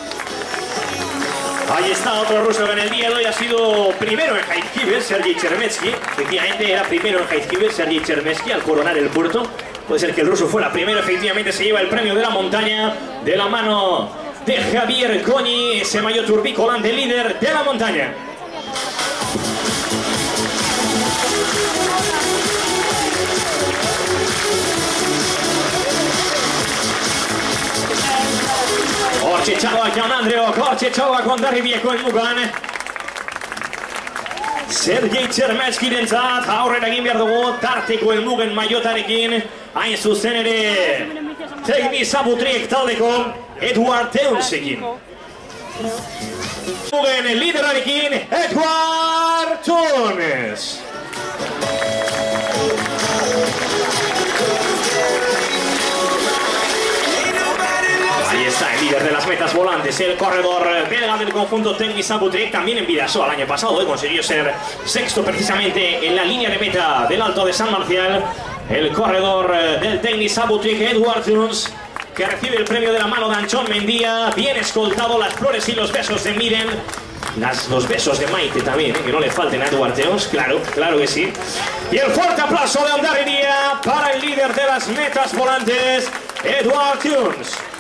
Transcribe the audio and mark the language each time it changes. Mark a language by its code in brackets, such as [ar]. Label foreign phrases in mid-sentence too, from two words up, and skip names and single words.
[es] Ahí está otro ruso que en el día de hoy ha sido primero en Jaizkibel, Sergei Cermetzky. Efectivamente era primero en Jaizkibel, Sergei Cermetzky, al coronar el puerto. Puede ser que el ruso fuera primero, efectivamente se lleva el premio de la montaña de la mano de Javier Coñi, ese maillot turbicolante líder de la montaña. [eu] Hortxe Txaloak Jaun Andreok, Hortxe Txaloak Hondarribiako helmugan. Sergei Cermetzky dentzat aurrera egin behar dugu tarteko helmugen maillotarekin. Hain zuzen ere Teknisa Butriek taldeko Eduard Teunsekin. Helmugen liderarekin Eduard Teuns. [es] Ahí está el líder de las metas volantes, el corredor belga del conjunto Teknisa Butriek, también en Bidasoa el año pasado, consiguió ser sexto precisamente en la línea de meta del Alto de San Marcial. El corredor del Teknisa Butriek, Eduard Teuns, que recibe el premio de la mano de Anchón Mendía, bien escoltado, las flores y los besos de Miren Los besos de Maite también, que no le falten a Duarteos, claro, claro que sí. Y el fuerte aplauso de Hondarribia para el líder de las metas volantes, Eduard Tunes.